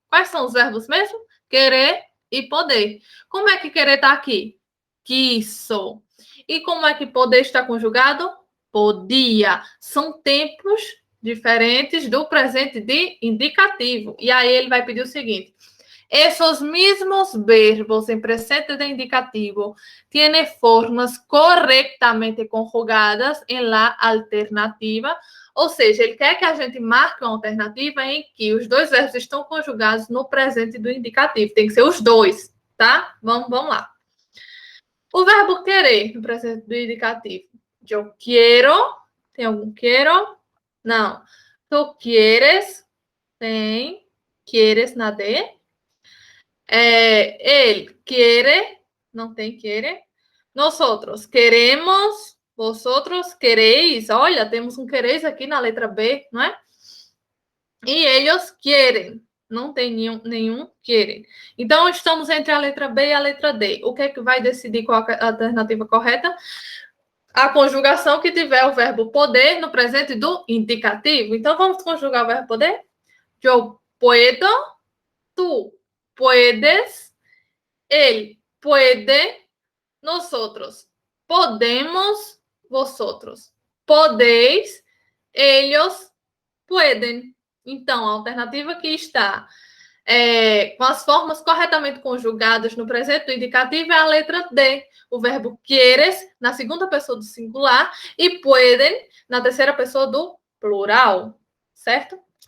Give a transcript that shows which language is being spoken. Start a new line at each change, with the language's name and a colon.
Portuguese: Quais são os verbos mesmo? Querer e poder. Como é que querer está aqui? Quiso. E como é que poder está conjugado? Podia. São tempos diferentes do presente de indicativo. E aí ele vai pedir o seguinte:
Spanish: Esos mismos verbos en presente de indicativo tienen formas corretamente conjugadas en la alternativa.
Portuguese: Ou seja, ele quer que a gente marque uma alternativa em que os dois verbos estão conjugados no presente do indicativo. Tem que ser os dois, tá? Vamos lá. O verbo querer no presente do indicativo. Eu quero. Tem algum quero? Não.
Spanish: Tu quieres.
Portuguese: Tem. Quieres na D. Ele quiere. Não tem quiere.
Spanish: Nosotros queremos. Vosotros queréis.
Portuguese: Olha, temos um queréis aqui na letra B, não é? E eles querem. Não tem nenhum querem. Então, estamos entre a letra B e a letra D. O que é que vai decidir qual é a alternativa correta? A conjugação que tiver o verbo poder no presente do indicativo. Então, vamos conjugar o verbo poder?
Spanish: Eu puedo, tu puedes, ele puede, nosotros podemos, vosotros podeis, ellos pueden.
Portuguese: Então, a alternativa que está com as formas corretamente conjugadas no presente do indicativo é a letra D. O verbo quieres na segunda pessoa do singular e pueden na terceira pessoa do plural, certo?